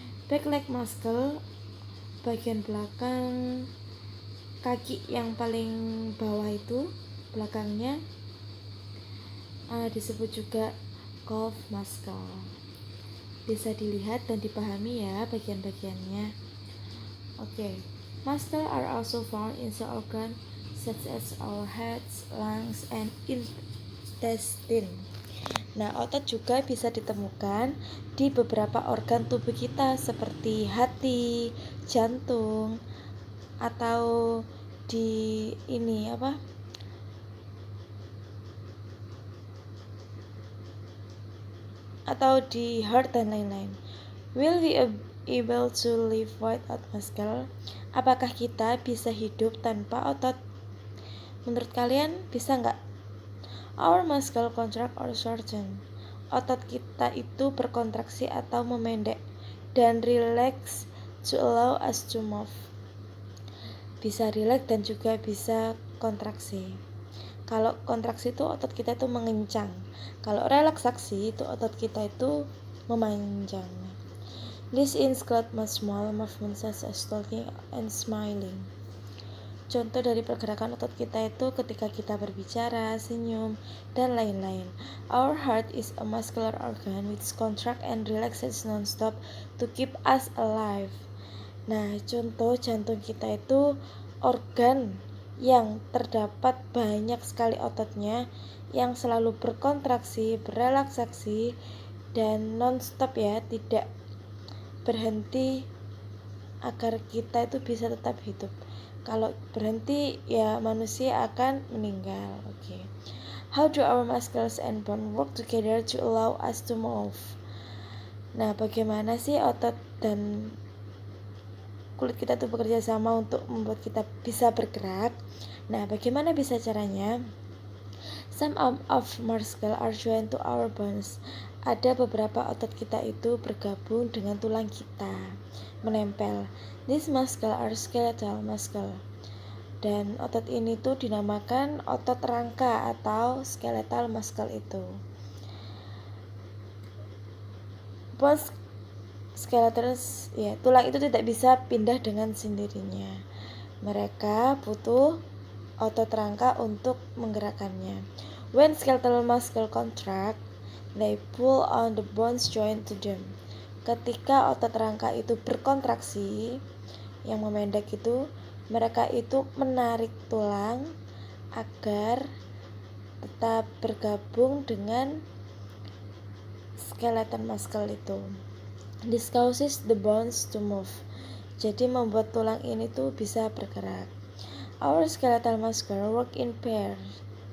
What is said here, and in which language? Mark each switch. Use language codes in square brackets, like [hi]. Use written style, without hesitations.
[id] Back leg muscle, bagian belakang kaki yang paling bawah itu, belakangnya disebut juga calf muscle. Bisa dilihat dan dipahami ya bagian-bagiannya. Oke. [en] Muscles are also found in some organs such as our heads, lungs, and intestine. [id] Nah, otot juga bisa ditemukan di beberapa organ tubuh kita seperti hati, jantung, atau di atau di heart dan lain-lain. [en] Will we able to live without muscle? [id] Apakah kita bisa hidup tanpa otot? Menurut kalian bisa nggak? [en] Our muscle contract or shorten. [id] Otot kita itu berkontraksi atau memendek dan [en] relax to allow us to move. [id] Bisa relax dan juga bisa kontraksi. Kalau kontraksi itu otot kita itu mengencang. Kalau relaksasi itu otot kita itu memanjang. [en] This includes small movements such as talking and smiling. [id] Contoh dari pergerakan otot kita itu ketika kita berbicara, senyum, dan lain-lain. [en] Our heart is a muscular organ which contract and relaxes non-stop to keep us alive. [id] Nah, contoh jantung kita itu organ yang terdapat banyak sekali ototnya yang selalu berkontraksi, berelaksasi, dan non-stop ya, tidak berhenti agar kita itu bisa tetap hidup. Kalau berhenti ya manusia akan meninggal. [en] Okay. How do our muscles and bone work together to allow us to move? [id] Nah, bagaimana sih otot dan kulit kita itu bekerja sama untuk membuat kita bisa bergerak? Nah, bagaimana bisa caranya? [en] Some of muscles are joined to our bones. [id] Ada beberapa otot kita itu bergabung dengan tulang kita, menempel. [en] These muscles are skeletal muscle. [id] Dan otot ini tuh dinamakan otot rangka atau skeletal muscle itu. bones skeletons, ya, tulang itu tidak bisa pindah dengan sendirinya. Mereka butuh otot rangka untuk menggerakkannya. [en] When skeletal muscle contract, they pull on the bones joined to them. [id] Ketika otot rangka itu berkontraksi, yang memendek itu, mereka itu menarik tulang agar tetap bergabung dengan skeleton muscle itu. [en] This causes the bones to move. [id] Jadi membuat tulang ini tuh bisa bergerak. [en] Our skeletal muscle work in pairs.